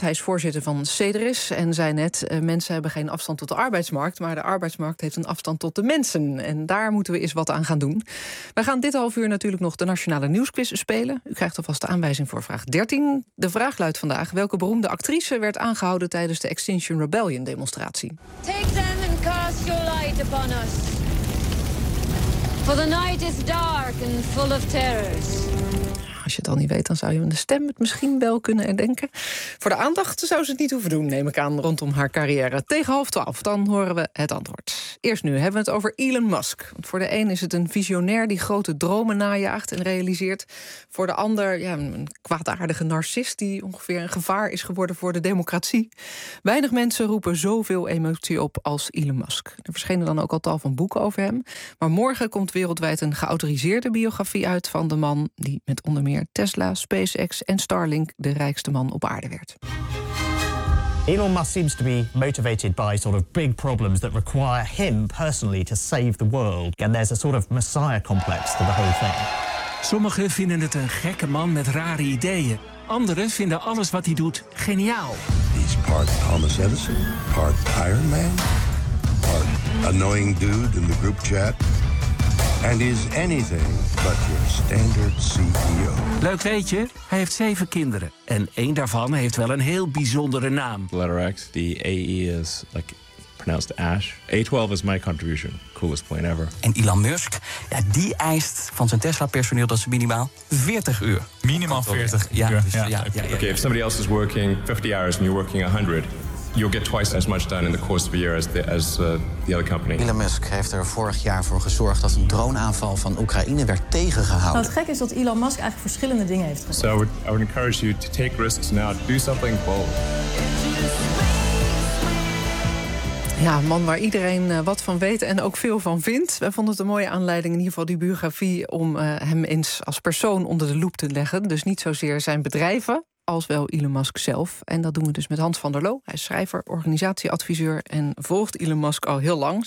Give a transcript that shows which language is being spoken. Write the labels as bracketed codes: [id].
[nl] Hij is voorzitter van Cederis en zei net, mensen hebben geen afstand tot de arbeidsmarkt, maar de arbeidsmarkt heeft een afstand tot de mensen. En daar moeten we eens wat aan gaan doen. Wij gaan dit half uur natuurlijk nog de Nationale Nieuwsquiz spelen. U krijgt alvast de aanwijzing voor vraag 13. De vraag luidt vandaag, welke beroemde actrice werd aangehouden tijdens de Extinction Rebellion demonstratie? [en] Take them and cast your light upon us. For the night is dark and full of terrors. [nl] Als je het al niet weet, dan zou je met de stem het misschien wel kunnen herdenken. Voor de aandacht zou ze het niet hoeven doen, neem ik aan, rondom haar carrière. Tegen 11:30, dan horen we het antwoord. Eerst nu hebben we het over Elon Musk. Want voor de een is het een visionair die grote dromen najaagt en realiseert. Voor de ander ja, een kwaadaardige narcist die ongeveer een gevaar is geworden voor de democratie. Weinig mensen roepen zoveel emotie op als Elon Musk. Er verschenen dan ook al tal van boeken over hem. Maar morgen komt wereldwijd een geautoriseerde biografie uit van de man die met onder meer Tesla, SpaceX en Starlink de rijkste man op aarde werd. [en] Elon Musk seems to be motivated by sort of big problems that require him personally to save the world. And there's a sort of messiah complex to the whole thing. [nl] Sommigen vinden het een gekke man met rare ideeën. Anderen vinden alles wat hij doet geniaal. [en] He's part Thomas Edison, part Iron Man, part annoying dude in the group chat. And is anything but your standard CEO. [nl] Leuk weet je, hij heeft 7 kinderen. En één daarvan heeft wel een heel bijzondere naam. [en] Letter X, the AE is like pronounced Ash. A12 is my contribution. Coolest plane ever. [nl] En Elon Musk, ja, die eist van zijn Tesla-personeel dat ze minimaal 40 uur. Minimaal 40 uur. Ja, dus, ja. [en] Okay, if somebody else is working 50 hours and you're working 100. You'll get twice as much done in the course of a year as the other company. [nl] Elon Musk heeft er vorig jaar voor gezorgd dat een droneaanval van Oekraïne werd tegengehouden. Nou, het gekke is dat Elon Musk eigenlijk verschillende dingen heeft gedaan. [en] So I would encourage you to take risks now. Do something bold. [nl] Ja, een man waar iedereen wat van weet en ook veel van vindt. Wij vonden het een mooie aanleiding, in ieder geval die biografie, om hem eens als persoon onder de loep te leggen. Dus niet zozeer zijn bedrijven, als wel Elon Musk zelf. En dat doen we dus met Hans van der Loo. Hij is schrijver, organisatieadviseur en volgt Elon Musk al heel lang.